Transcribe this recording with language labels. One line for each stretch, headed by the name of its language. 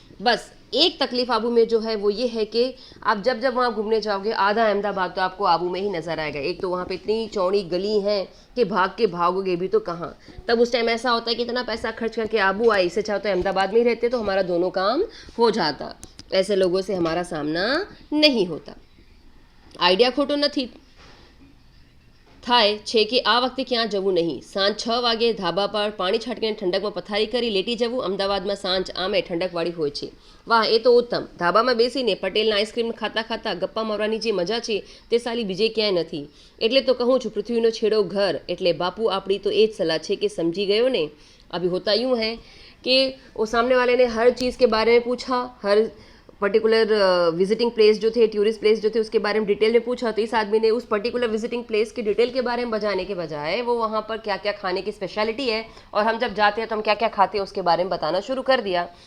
Hindi: बस एक तकलीफ आबू में जो है वो ये है कि आप जब जब वहाँ घूमने जाओगे आधा अहमदाबाद तो आपको आबू में ही नज़र आएगा। एक तो वहाँ पे इतनी चौड़ी गली हैं कि भाग के भागोगे भी तो कहाँ। तब उस टाइम ऐसा होता है कि इतना पैसा खर्च करके आबू आए, इससे चाहते अहमदाबाद में ही रहते तो हमारा दोनों काम हो जाता। ऐसे लोगों से हमारा सामना नहीं होता।
Gujarati: आइडिया खोटो નથી થાય છે કે આ વખતે ક્યાં જવું નહીં। સાંજ 6 વાગે ધાબા પર પાણી છાંટીને ઠંડકમાં પથારી કરી લેટી જવું। અમદાવાદમાં સાંજ આમે ઠંડકવાળી હોય છે। વાહ એ તો ઉત્તમ। ધાબામાં બેસીને પટેલના આઈસ્ક્રીમ ખાતા ખાતા ગપ્પા મારવાની જે મજા છે તે સાલી બીજે ક્યાંય નથી। એટલે તો કહું છું પૃથ્વીનો છેડો ઘર। એટલે બાપू આપણી તો એ જ સલાહ છે કે સમજી ગયો ने।
Hindi: अभी होता यूँ है कि वो सामने वाले ने हर चीज़ के बारे में पूछा, हर पर्टिकुलर विजिटिंग प्लेस जो थे, टूरिस्ट प्लेस जो थे उसके बारे में डिटेल में पूछा, तो इस आदमी ने उस पर्टिकुलर विजिटिंग प्लेस की डिटेल के बारे में बताने के बजाय वो वहाँ पर क्या क्या खाने की स्पेशलिटी है और हम जब जाते हैं तो हम क्या क्या खाते हैं उसके बारे में बताना शुरू कर दिया।